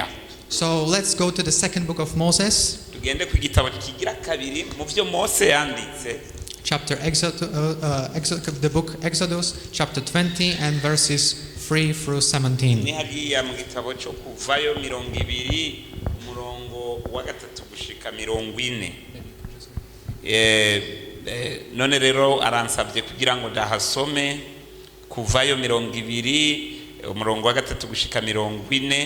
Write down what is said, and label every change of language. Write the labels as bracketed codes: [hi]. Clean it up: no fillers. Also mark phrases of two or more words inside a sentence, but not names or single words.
[en] So let's go to the second book of Moses. [rw] Tugende ku gitabo kigira kabiri mu byo Mose yanditse. [en] The book Exodus, chapter 20 and verses 3 through 17. [rw] Ni hariya mu gitabo cyo kuvayo 20 umurongo wa 3 gushika 40. None rero aransabye kugira ngo ndahasome kuvayo 20 umurongo wa 3 gushika 40.